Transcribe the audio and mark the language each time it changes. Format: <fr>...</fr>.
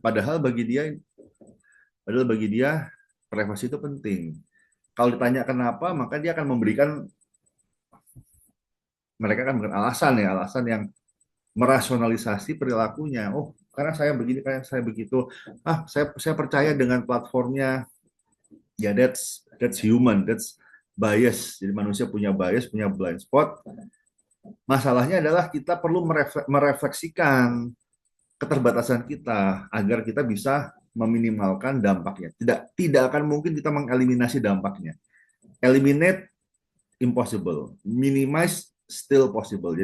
<id>Padahal bagi dia privasi itu penting. Kalau ditanya kenapa, maka dia akan memberikan mereka akan memberikan alasan yang merasionalisasi perilakunya. Oh, karena saya begini, karena saya begitu. Saya percaya dengan platformnya.</id> <en>Ya, that's human, that's bias.</en> <id>Jadi manusia punya bias, punya blind spot. Masalahnya adalah kita perlu merefleksikan keterbatasan kita agar kita bisa meminimalkan dampaknya. Tidak akan mungkin kita mengeliminasi dampaknya.</id> <en>Eliminate impossible, minimize still possible.</en>